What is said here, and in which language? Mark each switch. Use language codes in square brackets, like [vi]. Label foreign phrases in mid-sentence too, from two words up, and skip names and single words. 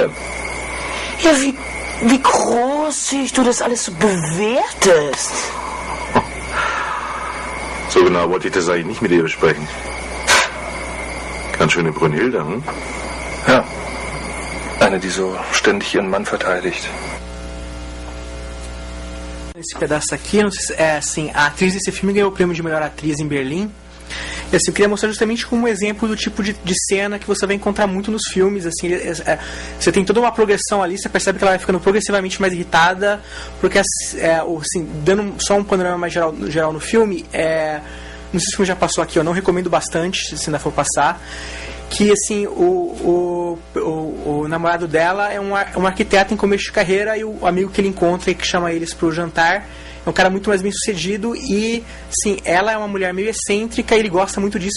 [de] Ja, wie großzügig du das alles so bewertest. So genau wollte ich das eigentlich nicht mit dir besprechen. Ganz schöne Brünnhilde, hm? Ja. Eine, die so ständig ihren Mann verteidigt. [pt] Esse pedaço aqui, assim, a atriz desse filme ganhou o prêmio de melhor atriz em Berlim. E assim, eu queria mostrar justamente como um exemplo do tipo de cena que você vai encontrar muito nos filmes. Assim, você tem toda uma progressão ali, você percebe que ela vai ficando progressivamente mais irritada, porque assim, dando só um panorama mais geral no filme, não sei se o filme já passou aqui, eu não recomendo bastante, se ainda for passar, que assim, o namorado dela é um arquiteto em começo de carreira, e o amigo que ele encontra e que chama eles pro jantar é um cara muito mais bem sucedido, e sim, ela é uma mulher meio excêntrica e ele gosta muito disso.